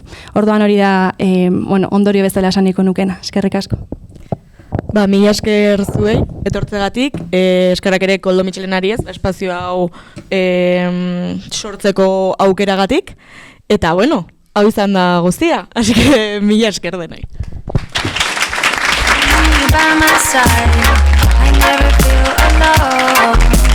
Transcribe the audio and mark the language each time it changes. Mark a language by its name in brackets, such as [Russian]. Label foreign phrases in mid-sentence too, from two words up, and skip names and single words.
[Basque] Orduan hori da ondorio bezala esaniko nukena. Eskerrik asko. Mila esker zuei, etortzegatik, eskerrak ere Koldo Mitxelenari ez, espazio hau sortzeko aukeragatik, eta hau izan da guztia, [Spanish] así que [Basque] mila esker denai. [English] By my side, I never feel alone.